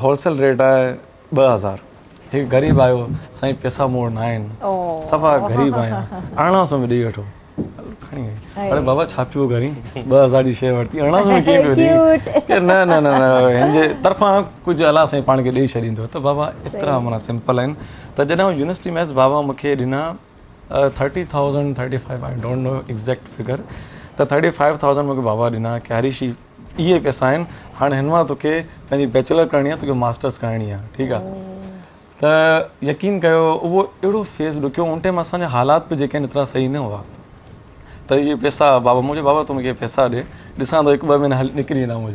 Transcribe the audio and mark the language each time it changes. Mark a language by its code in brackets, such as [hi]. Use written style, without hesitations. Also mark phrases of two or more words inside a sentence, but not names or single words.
[en] wholesale rate [sd] आहे 2000 हिकु ग़रीब आयो साईं पैसा मूं वटि न आहिनि सफ़ा ग़रीब आहियां 1800 में ॾेई वठो खणी वई हाणे बाबा छा पियो करी 2000 जी शइ वरिती 1800 में कीअं पियो ॾेई न न न न हिन जे तरफ़ां कुझु अलाह साईं पाण खे ॾेई छॾींदो त बाबा एतिरा माना सिंपल आहिनि त जॾहिं यूनिवर्सिटी में बाबा मूंखे ॾिना 30,000 35 [en] I don't know exact figure [sd] त 35,000 मूंखे बाबा ॾिना कि हरीशी इहे पैसा आहिनि, हाणे हिन मां तोखे पंहिंजी बैचलर करणी आहे, तोखे मास्टर्स करणी आहे, ठीकु आहे। त यकीन कयो उहो अहिड़ो फेज़ ॾुकियो, उन टाइम असांजा हालात बि जेके आहिनि एतिरा सही न हुआ, त इहे पैसा बाबा मुंहिंजे बाबा तूं मूंखे पैसा ॾे, ॾिसां थो 1-2 महीना निकिरी वेंदा मुंहिंजा।